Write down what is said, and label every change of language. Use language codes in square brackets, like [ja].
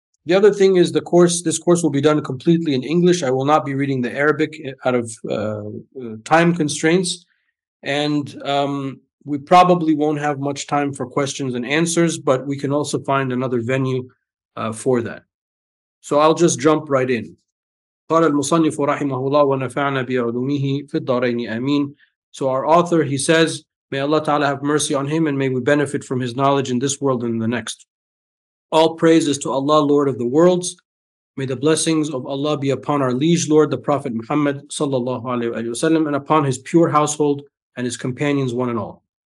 [en] The other thing is this course will be done completely in English. I will not be reading the Arabic out of time constraints. And we probably won't have much time for questions and answers, but we can also find another venue for that. So I'll just jump right in. [ar] قال المصنف رحمه الله ونفعنا بعلومه في الدارين آمين. [en] So our author, he says, may Allah Ta'ala have mercy on him and may we benefit from his knowledge in this world and in the next. All praise is to Allah, Lord of the worlds. May the blessings of Allah be upon our liege Lord, the Prophet Muhammad sallallahu alaihi wasallam, and upon his pure household and his companions, one and all.